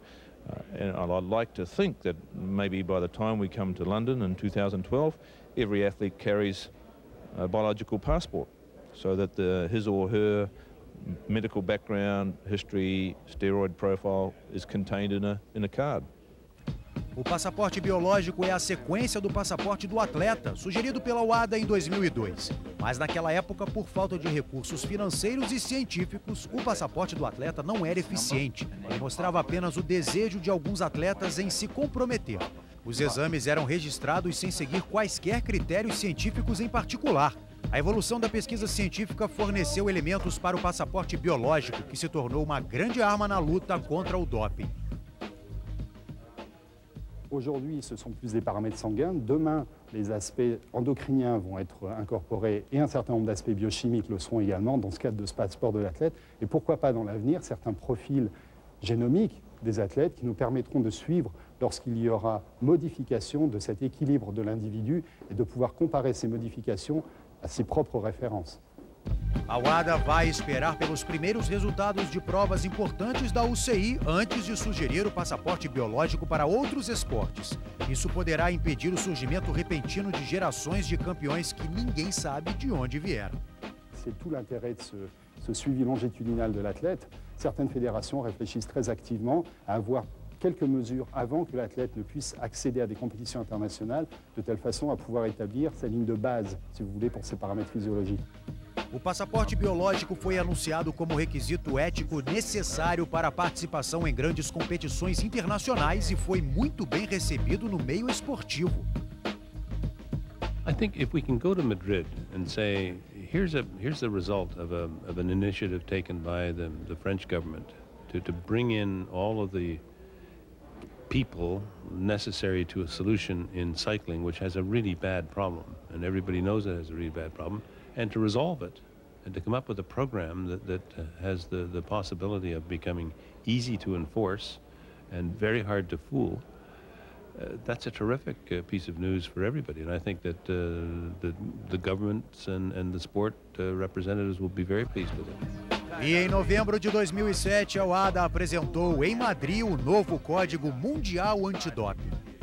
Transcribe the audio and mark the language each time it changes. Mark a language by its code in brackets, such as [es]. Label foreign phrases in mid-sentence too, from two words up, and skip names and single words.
[en] And I'd like to think that maybe by the time we come to London in 2012, every athlete carries a biological passport, so that his or her medical background, history, steroid profile is contained in a card. [pt] O passaporte biológico é a sequência do passaporte do atleta, sugerido pela WADA em 2002. Mas naquela época, por falta de recursos financeiros e científicos, o passaporte do atleta não era eficiente. Ele mostrava apenas o desejo de alguns atletas em se comprometer. Os exames eram registrados sem seguir quaisquer critérios científicos em particular. A evolução da pesquisa científica forneceu elementos para o passaporte biológico, que se tornou uma grande arma na luta contra o doping. [fr] Aujourd'hui, ce sont plus des paramètres sanguins. Demain, les aspects endocriniens vont être incorporés et un certain nombre d'aspects biochimiques le seront également dans ce cadre de ce passeport de l'athlète. Et pourquoi pas dans l'avenir, certains profils génomiques des athlètes qui nous permettront de suivre lorsqu'il y aura modification de cet équilibre de l'individu et de pouvoir comparer ces modifications à ses propres références. [pt] A WADA vai esperar pelos primeiros resultados de provas importantes da UCI antes de sugerir o passaporte biológico para outros esportes. Isso poderá impedir o surgimento repentino de gerações de campeões que ninguém sabe de onde vieram. [fr] C'est tout l'intérêt de ce suivi longitudinal de l'athlète. Certaines fédérations réfléchissent très activement à avoir quelques mesures avant que l'athlète ne puisse accéder à des compétitions internationales, de telle façon à pouvoir établir sa ligne de base, si vous voulez, pour ses paramètres physiologiques. [pt] O passaporte biológico foi anunciado como requisito ético necessário para a participação em grandes competições internacionais e foi muito bem recebido no meio esportivo. [en] I think if we can go to Madrid and say, here's the result of an initiative taken by the French government to bring in all of the people necessary to a solution in cycling, which has a really bad problem, and everybody knows it has a really bad problem, and to resolve it, and to come up with a program that has the possibility of becoming easy to enforce and very hard to fool, that's a terrific piece of news for everybody. And I think that the governments and the sport representatives will be very pleased with it. [pt] E em novembro de 2007, a WADA apresentou em Madrid o novo Código Mundial Antidoping.